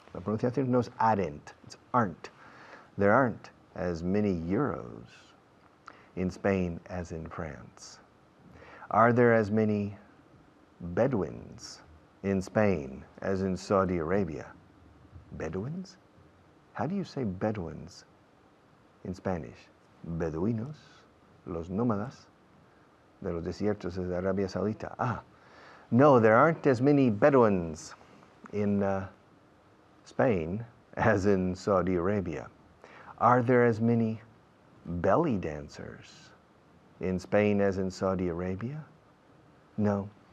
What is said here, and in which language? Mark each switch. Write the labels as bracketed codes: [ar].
[en] La pronunciación no es aren't, it's aren't. There aren't as many euros in Spain as in France. Are there as many Bedouins in Spain as in Saudi Arabia? Bedouins? How do you say Bedouins in Spanish? [es] Beduinos, los nómadas de los desiertos de Arabia Saudita. [en] No, there aren't as many Bedouins in Spain as in Saudi Arabia. Are there as many belly dancers in Spain as in Saudi Arabia? No.